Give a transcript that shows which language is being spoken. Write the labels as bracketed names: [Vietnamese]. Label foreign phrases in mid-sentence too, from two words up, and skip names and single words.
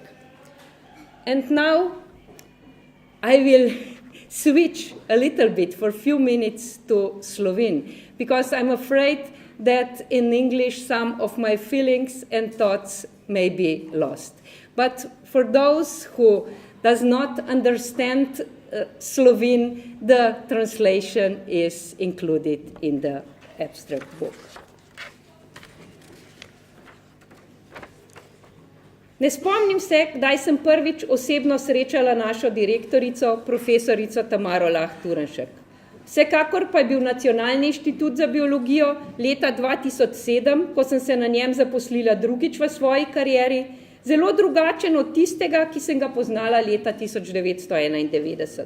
[English] And now I will switch a little bit for a few minutes to Slovene, because I'm afraid that in English some of my feelings and thoughts may be lost. But for those who does not understand Slovene, the translation is included in the abstract book. [Slovenian] Ne spomnim se, kdaj sem prvič osebno srečala našo direktorico, profesorico Tamaro Lah Turnšek. Vsekakor pa je bil Nacionalni inštitut za biologijo leta 2007, ko sem se na njem zaposlila drugič v svoji karieri, zelo drugačen od tistega, ki sem ga poznala leta 1991.